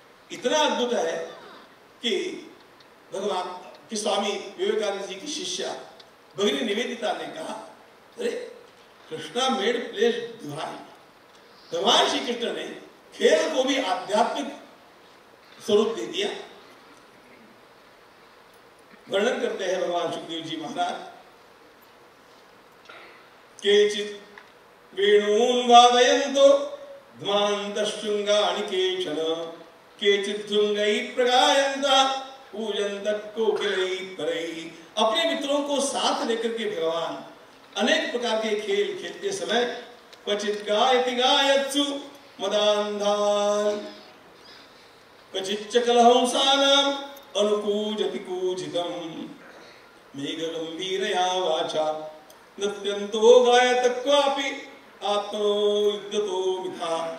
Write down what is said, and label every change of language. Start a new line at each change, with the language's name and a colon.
Hindi: इतना अद्भुत है कि भगवान कि स्वामी विवेकानंद जी की शिष्या भगिनी निवेदिता ने कहा, अरे कृष्णा
English: Made place divine.
Hindi: भगवान श्री कृष्ण ने खेल को भी आध्यात्मिक स्वरूप दे दिया। वर्णन करते हैं भगवान सुखदेव जी महाराज,
Sanskrit: केचित् वेणून् वादयन्तो ध्मान्तशृङ्गानि केचन, केचित् धुङ्गैः प्रगायन्ता पूजन्तः कोकिलैः परैः।
Hindi: अपने मित्रों को साथ लेकर के भगवान अनेक प्रकार के खेल खेलते समय
Sanskrit: क्वचित् गायति गायत्सु मदान्धान्, क्वचिच्च कलहंसानाम् अनुकूजति कूजितम्, मेघगम्भीरया वाचा नृत्यन्तो गायत क्वापि आत्मनो युद्धतो मिथा।